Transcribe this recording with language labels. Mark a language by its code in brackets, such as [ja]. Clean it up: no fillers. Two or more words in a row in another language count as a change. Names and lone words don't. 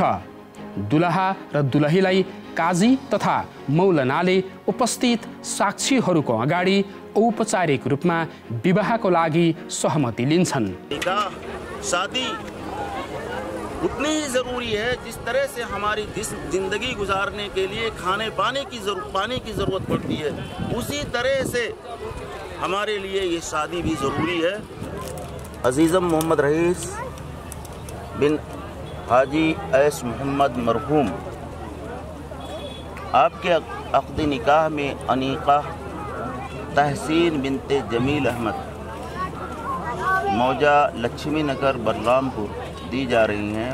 [ne] दुलहा र दुलहीलाई काजी तथा मौलनाले उपस्थित साक्षीहरूको अगाडि औपचारिक रूपमा विवाहको लागि सहमति लिन्छन्। [hi] शादी उतनी ही जरूरी है जिस तरह से हमारी जिंदगी गुजारने के लिए खाने पानी की जरूरत पड़ती है, उसी तरह से हमारे लिए ये शादी भी जरूरी है। अजीज़म मोहम्मद रईस बिन हाजी ऐस मोहम्मद मरहूम आपके अक़्द निकाह में अनीका तहसीन बिनते जमील अहमद मौजा लक्ष्मी नगर बलरामपुर दी जा रही हैं।